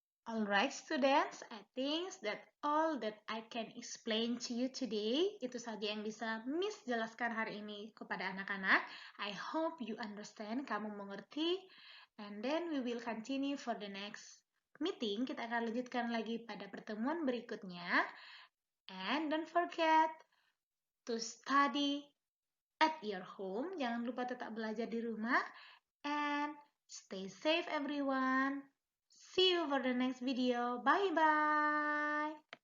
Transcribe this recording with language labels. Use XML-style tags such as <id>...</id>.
<en>Alright students, I think that all that I can explain to you today.</en> <id>Itu saja yang bisa Miss jelaskan hari ini kepada anak-anak.</id> <en>I hope you understand,</en> <id>kamu mengerti.</id> <en>And then we will continue for the next meeting.</en> <id>Kita akan lanjutkan lagi pada pertemuan berikutnya.</id> <en>And don't forget to study at your home.</en> <id>Jangan lupa tetap belajar di rumah.</id> <en>And stay safe everyone. See you for the next video. Bye bye.</en>